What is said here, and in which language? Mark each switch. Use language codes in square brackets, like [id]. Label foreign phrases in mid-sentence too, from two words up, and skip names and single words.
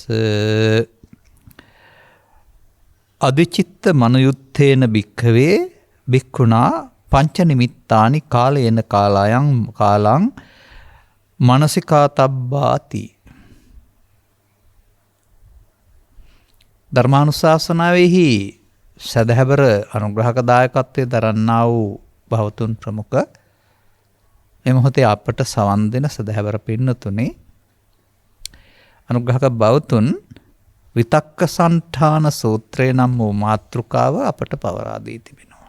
[pi] අදිචිත්ත මනුයුත්තේන භික්ඛවේ භික්ඛුනා පංච නිමිත්තානි කාලේන කාලං මනසිකාතබ්බාති. [si] ධර්මානුශාසනාවෙහි සදහැබර අනුග්‍රහක දායකත්වයේ දරන්නා වූ භවතුන් ප්‍රමුඛ මේ මොහොතේ අපට සවන් දෙන සදහැබර පින්නතුනේ අනුග්‍රහක භවතුන් විතක්ක සන්ඨාන සූත්‍රය නම් වූ මාතෘකාව අපට පවරා දී තිබෙනවා.